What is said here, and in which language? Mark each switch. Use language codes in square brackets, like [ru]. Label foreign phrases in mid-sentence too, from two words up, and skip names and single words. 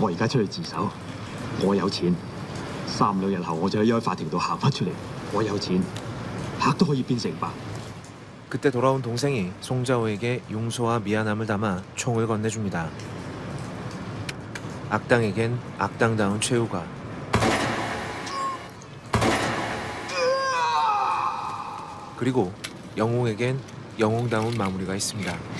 [yue] 我而家出去自首，我有錢，3兩日後我就喺法庭度行翻出嚟，我有錢，黑都可以變成白。 [ko] 그때 돌아온 동생이 송자호에게 용서와 미안함을 담아 총을 건네줍니다. 악당에겐 악당다운 최후가 그리고 영웅에겐 영웅다운 마무리가 있습니다.